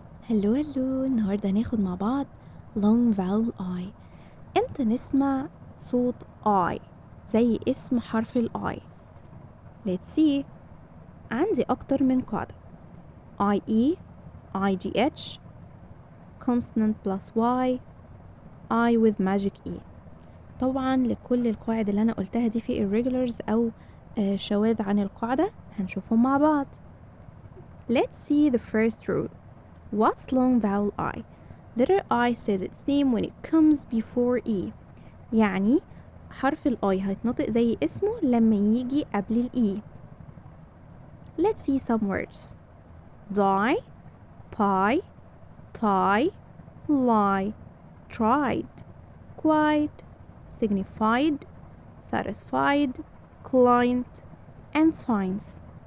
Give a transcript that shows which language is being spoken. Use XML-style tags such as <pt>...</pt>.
<ar>هلو النهاردة هناخد مع بعض</ar> <en>long vowel I.</en> <ar>امتى نسمع صوت I زي اسم حرف ال I؟</ar> <en>Let's see.</en> <ar>عندي أكتر من قاعدة</ar> <en>IE, IGH, consonant plus Y, I with magic E.</en> <ar>طبعا لكل القواعد اللي أنا قلتها دي في irregulars أو شواذ عن القاعدة هنشوفهم مع بعض.</ar> <en>Let's see the first rule. What's long vowel I? Letter I says its name when it comes before E.</en> <ar>يعني حرف ال I هيتنطق زي اسمه لما يجي قبل ال E.</ar> <en>Let's see some words. Die, pie, tie, lie, tried, quite, signified, satisfied, client, and signs.</en>